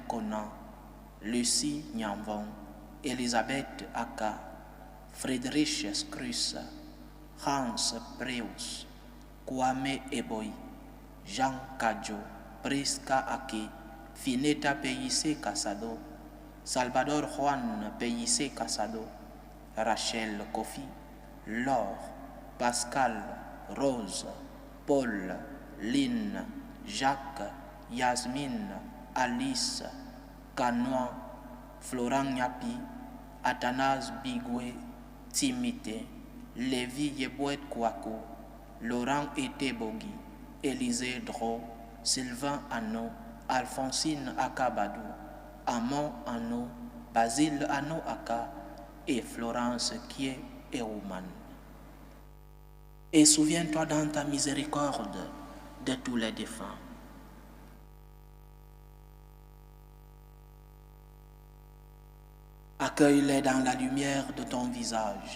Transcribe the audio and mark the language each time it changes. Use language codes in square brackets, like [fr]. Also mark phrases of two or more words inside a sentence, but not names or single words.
[fr] Conan, Lucie Nyamvon, Elisabeth Aka, Friedrich Scruss, Hans Preus, Kwame Eboy, Jean Kadjo, Priska Aki, Fineta Peyissé Casado, Salvador Juan Peyissé Casado, Rachel Kofi, Laure, Pascal, Rose, Paul, Lynn, Jacques, Yasmine, Alice, Canois, Florent Nyapi, Athanase Bigwe, Timité, Lévi Yebouet Kouakou, Laurent Etebogi, Élisée Dro, Sylvain Anno, Alphonsine Akabadou, Amon Anno, Basile Anno Aka et Florence Kie Eouman. Et souviens-toi dans ta miséricorde de tous les défunts. Accueille-les dans la lumière de ton visage.